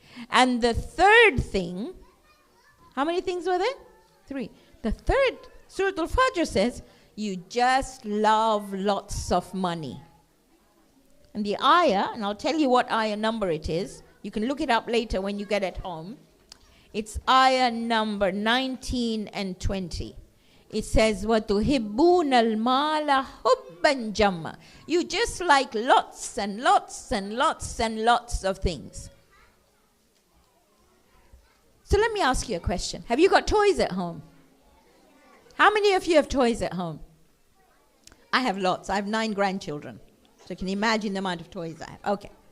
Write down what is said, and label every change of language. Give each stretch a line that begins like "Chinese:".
English: And the third thing, how many things were there? 3. The third, Surah Al-Fajr says, you just love lots of money. And the ayah, and I'll tell you what ayah number it is. You can look it up later when you get at home. It's ayah number 19 and 20. It says,
Arabic: وَتُحِبُّونَ الْمَالَ حُبًّا جَمًّا.
English: You just like lots and lots and lots and lots of things. So let me ask you a question. Have you got toys at home? How many of you have toys at home? I have lots. I have 9 grandchildren. So you can imagine the amount of toys I have. Okay.